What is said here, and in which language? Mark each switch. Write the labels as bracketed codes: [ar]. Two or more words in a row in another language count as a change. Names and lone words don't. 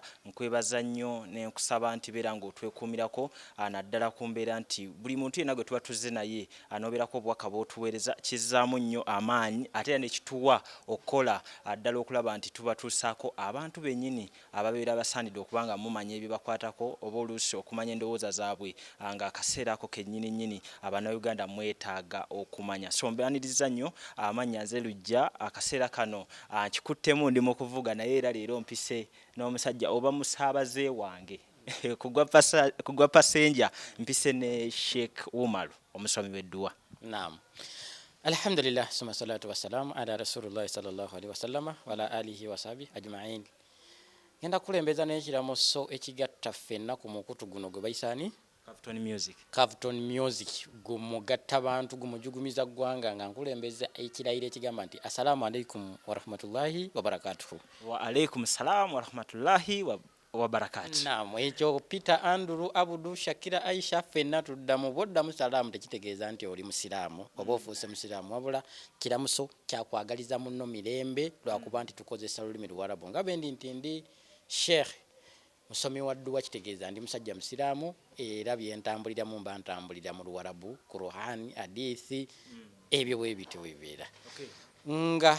[lg] Nkwebaza nnyo ne nkusaba nti beera ng'otwekuumirako naddala ku mbeera nti buli muntu yenna gwe tuba tuzze naye anooberako obubaka bw'otuweereza kizzaamu nnyo amaanyi ate era ne kituwa okukola ddala okulaba nti tubatuusaako abantu bennyini ababeera basaanidde okuba nga mumanya ebibakwatako oba oluusi okumanya endowooza zaabwe nga akaseera ako kennyini nnyini Abannayuganda mwetaaga okumanya. So mbeaniriza nnyo amannya nze lujja akaseera kano nkikuttemu ndi mu kuvuga naye era leero mpise n'omusajja oba musaabaze wange kugwa pasenja mpise ne Sheikh Umar omusomi w'edduwa. Naam. [ar] الحمد لله ثم الصلاة والسلام على رسول الله صلى الله عليه وسلم وعلى آله وصحبه أجمعين. [lg] Ngenda kulembeza n'ekiramo so ekigatta ffenna ku mukutu guno gwe bayisaani Kafton Music gumugatta abantu gumujugumiza ggwanga nga nkulembeza ekirayiro ekigamba nti [ar] السلام عليكم ورحمة الله وبركاته. وعليكم السلام ورحمة الله وبركاته. [lg] Naam, ekyo Peter Andrew Abudu Shakira Aisha ffenna tuddamu boddamu salaamu tekitegeeza nti oli musiraamu oba ofuuse musiraamu wabula kiramuso kyakwagaliza munno mirembe lwakuba nti tukozesa lulimi Luwarabu nga bendi nti ndi Sheikh musomi wa dduwa kitegeeza ndi musajja musiraamu era byentambuliramu mba ntambulira mu Luwarabu Qur'an hadithi ebyo bwe bityo bibeera nga